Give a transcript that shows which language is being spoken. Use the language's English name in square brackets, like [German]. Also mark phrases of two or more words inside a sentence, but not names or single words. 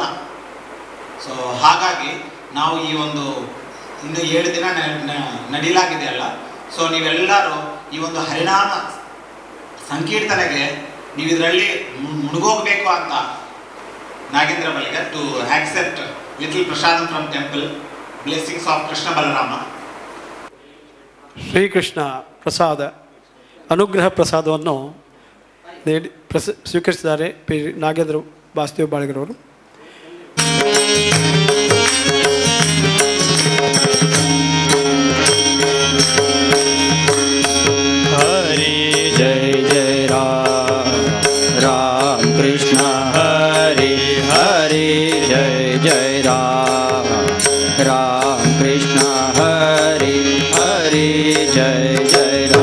[Kannada] ಸೊ ಹಾಗಾಗಿ ನಾವು ಈ ಒಂದು ಇನ್ನು 7 ದಿನ ನಡೀಲಾಗಿದೆ ಅಲ್ಲ, ಸೊ ನೀವೆಲ್ಲರೂ ಈ ಒಂದು ಹರಿನಾಮ ಸಂಕೀರ್ತನೆಗೆ ನೀವು ಇದರಲ್ಲಿ ಮುಳುಗೋಗ್ಬೇಕು ಅಂತ ನಾಗೇಂದ್ರ ಬಳಿಗ [English] to accept little prasadam from temple, blessings of Krishna Balarama. [Kannada] ಶ್ರೀಕೃಷ್ಣ ಪ್ರಸಾದ ಅನುಗ್ರಹ ಪ್ರಸಾದವನ್ನು ಸ್ವೀಕರಿಸಿದ್ದಾರೆ ಪಿ ನಾಗೇಂದ್ರ ವಾಸುದೇವ ಬಾಳಿಗರವರು. [Sanskrit] ಹರಿ ಜಯ ಜಯ ರಾಮ ಕೃಷ್ಣ ಹರಿ ಹರಿ ಜಯ ಜಯ ರಾಮ ಕೃಷ್ಣ ಹರಿ ಹರಿ ಜಯ ಜಯ